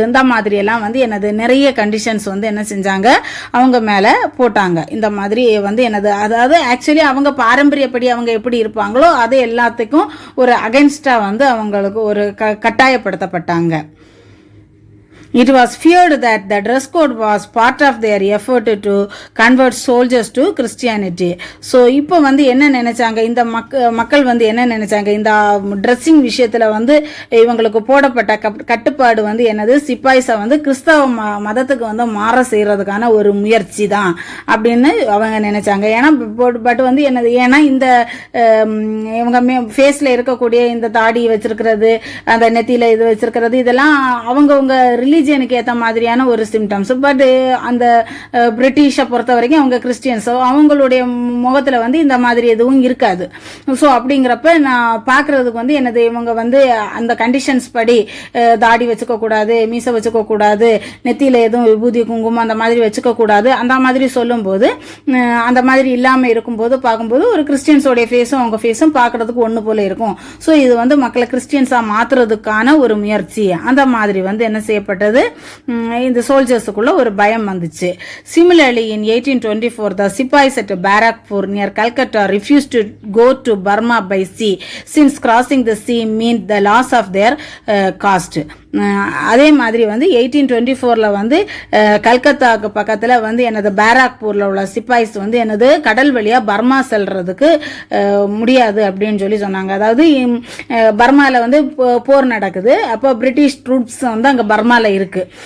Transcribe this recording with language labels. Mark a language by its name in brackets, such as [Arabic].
[Tamil] இந்த மாதிரி எல்லாம் எனது நிறைய கண்டிஷன்ஸ் என்ன செஞ்சாங்க, அவங்க மேலே போட்டாங்க. இந்த மாதிரி எனது அதாவது ஆக்சுவலி அவங்க பாரம்பரியப்படி அவங்க எப்படி இருப்பாங்களோ அது எல்லாத்துக்கும் ஒரு அகைன்ஸ்டாக அவங்களுக்கு ஒரு கட்டாயப்படுத்தப்பட்டாங்க. [English] It was feared that the dress code was part of their effort to convert soldiers to Christianity. [Tamil] So இப்போ என்ன நினைச்சாங்க இந்த மக்கள் என்ன நினைச்சாங்க, இந்த ட்ரெஸ்ஸிங் விஷயத்துல இவங்களுக்கு போடப்பட்ட கட்டுப்பாடு என்னது சிப்பாய்ஸை கிறிஸ்தவ மதத்துக்கு மாற செய்யறதுக்கான ஒரு முயற்சி தான் அப்படின்னு அவங்க நினைச்சாங்க. ஏன்னா பட் என்னது, ஏன்னா இந்த இவங்க ஃபேஸ்ல இருக்கக்கூடிய இந்த தாடி வச்சிருக்கிறது, அந்த நெத்தியில இது வச்சிருக்கிறது, இதெல்லாம் அவங்கவுங்க ரிலீஜியனுக்கு ஏற்ற மாதிரியான ஒரு சிம்டம்ஸ். பட் அந்த பிரிட்டிஷை பொறுத்த வரைக்கும் அவங்க கிறிஸ்டியன்ஸ், அவங்களுடைய முகத்தில் இந்த மாதிரி எதுவும் இருக்காது. ஸோ அப்படிங்கிறப்ப நான் பார்க்கறதுக்கு என்னது இவங்க அந்த கண்டிஷன்ஸ் படி தாடி வச்சுக்க கூடாது, மீசை வச்சுக்க கூடாது, நெத்தியில் எதுவும் விபூதி குங்குமம் அந்த மாதிரி வச்சுக்க கூடாது, அந்த மாதிரி சொல்லும்போது அந்த மாதிரி இல்லாமல் இருக்கும்போது பார்க்கும்போது ஒரு கிறிஸ்டியன்ஸோடைய ஃபேஸும் அவங்க ஃபேஸும் பார்க்கறதுக்கு ஒன்று போல இருக்கும். ஸோ இது மக்களை கிறிஸ்டியன்ஸாக மாற்றுறதுக்கான ஒரு முயற்சி. அந்த மாதிரி என்ன செய்யப்பட்டது, இந்த சோல்ஜர்ஸுக்குள்ள ஒரு பயம் வந்துச்சு. [English] Similarly, in 1824, the Sipais at Barakpur near Calcutta refused to go to Burma by sea, since crossing the sea meant the loss of their caste. [Tamil] அதே மாதிரி 1824 கல்கத்தாவுக்கு பக்கத்தில் எனது பாராக்பூரில் உள்ள சிப்பாய்ஸ் எனது கடல் வழியாக பர்மா செல்றதுக்கு முடியாது அப்படின்னு சொன்னாங்க. அதாவது பர்மாவில் போர் நடக்குது. அப்போ பிரிட்டிஷ் ட்ரூப்ஸ் அங்கே பர்மாவில் இருக்கு.